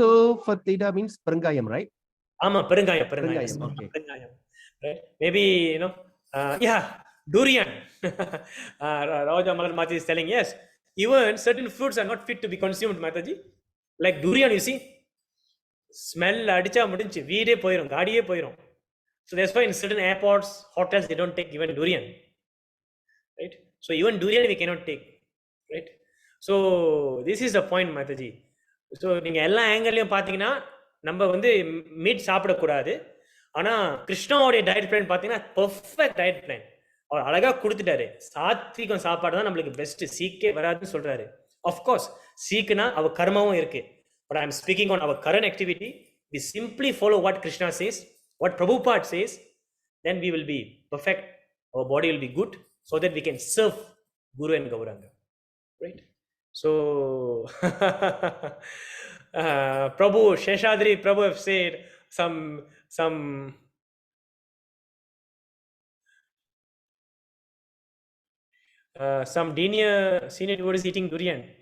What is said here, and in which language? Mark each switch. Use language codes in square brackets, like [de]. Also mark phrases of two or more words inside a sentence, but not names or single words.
[en] Asafoetida means perengayam, right? Perengayam. Okay. Perengayam, right? Maybe durian. Raja Malar Mataji is telling, yes, even certain fruits are not fit to be consumed, Mataji. Like durian, you see, smell [ta] அடிச்சா முடிஞ்சி, வீடே போயிரும், காடியே போயிரும். [en] So that's why in certain airports, hotels, they don't take even durian, right? So even durian we cannot take, right? So this is the point, Mataji. [ta] So நீங்க எல்லா ஆங்கிள்லயும் பாத்தீங்கன்னா நம்ம வந்து மீட் சாப்பிடக்கூடாது. ஆனா கிருஷ்ணாவுடைய [en] diet plan [ta] பாத்தீங்கன்னா [en] perfect diet plan. [ta] அவர் அழகா கொடுத்துட்டாரு. சாத்விகம் சாப்பாடு தான் நம்மளுக்கு பெஸ்ட், சீக்கே வராதுன்னு சொல்றாரு. ஆஃப்கோர்ஸ் சீக்குனா அவ கர்மாவும் இருக்கு. [en] But I'm speaking on our current activity. We simply follow what Krishna says, what Prabhupada says, then we will be perfect. Our body will be good so that we can serve Guru and Gauranga. Right? So, Prabhu, Sheshadri Prabhu have said some senior devotees eating durian.